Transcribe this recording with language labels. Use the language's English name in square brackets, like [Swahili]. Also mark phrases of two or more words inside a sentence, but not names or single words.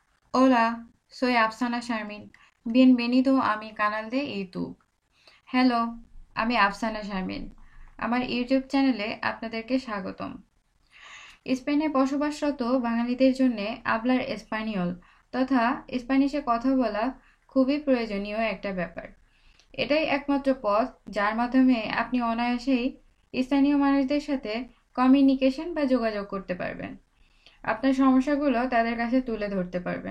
[Spanish] Hola, soy Afsana Sharmin. Bienvenido a mi canal de YouTube. [Bangla] হ্যালো, আমি আফসানা শারমিন। আমার ইউটিউব চ্যানেলে আপনাদেরকে স্বাগতম। স্পেনে বসবাসরত বাঙালিদের জন্য [Spanish] hablar español [Bangla] তথা স্প্যানিশে কথা বলা খুবই প্রয়োজনীয় একটা ব্যাপার। এটাই একমাত্র পথ যার মাধ্যমে আপনি অনায়াসেই স্থানীয় মানুষদের সাথে কমিউনিকেশন বা যোগাযোগ করতে পারবেন। আপনার সমস্যাগুলো তাদের কাছে তুলে ধরতে পারবেন।